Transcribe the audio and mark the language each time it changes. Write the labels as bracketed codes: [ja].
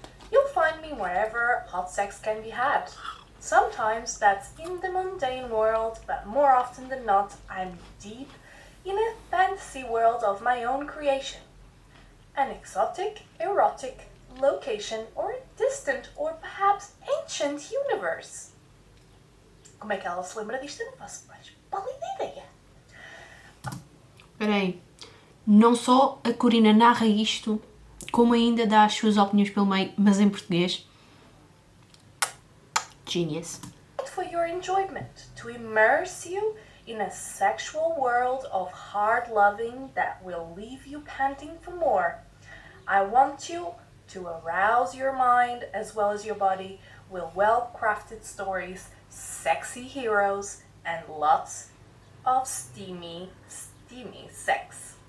[en] You'll find me wherever hot sex can be had. Sometimes that's in the mundane world, but more often than not, I'm deep in a fantasy world of my own creation. An exotic, erotic location or a distant or perhaps ancient universe. [pt] Como é que ela se lembra disto? Eu não faço mais pálida ideia. Espera aí, não só a Corina narra isto, como ainda dá as suas opiniões pelo meio, mas em português. [en] Genius. For your enjoyment, to immerse you in a sexual world of hard loving that will leave you panting for more. I want you to arouse your mind as well as your body with well-crafted stories, sexy heroes, and lots of steamy sex.